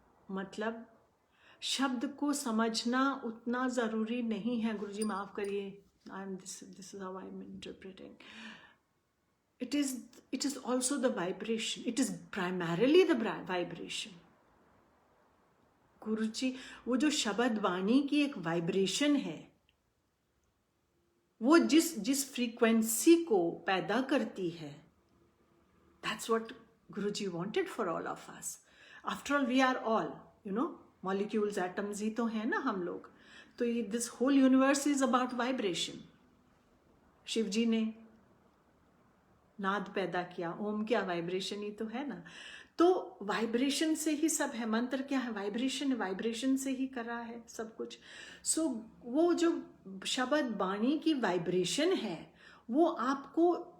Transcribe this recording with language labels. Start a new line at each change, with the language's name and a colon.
Hindi: मतलब शब्द को समझना उतना ज़रूरी नहीं है। गुरुजी माफ़ करिए,
English: this is how I'm interpreting. It is also the vibration. It is primarily the vibration.
Hindi: गुरुजी, वो जो शब्द वाणी की एक वाइब्रेशन है, वो जिस फ्रीक्वेंसी को पैदा करती है,
English: that's what Guruji wanted for all of us. After all, we are all, molecules, atoms
Hindi: ही तो हैं ना हम लोग। तो ये
English: this whole universe is about vibration.
Hindi: Shiv जी ने नाद पैदा किया, ओम क्या वाइब्रेशन ही तो है ना। तो वाइब्रेशन से ही सब है। मंत्र क्या है? वाइब्रेशन, वाइब्रेशन से ही कर रहा है सब कुछ। सो वो जो शब्द वाणी की वाइब्रेशन है, वो आपको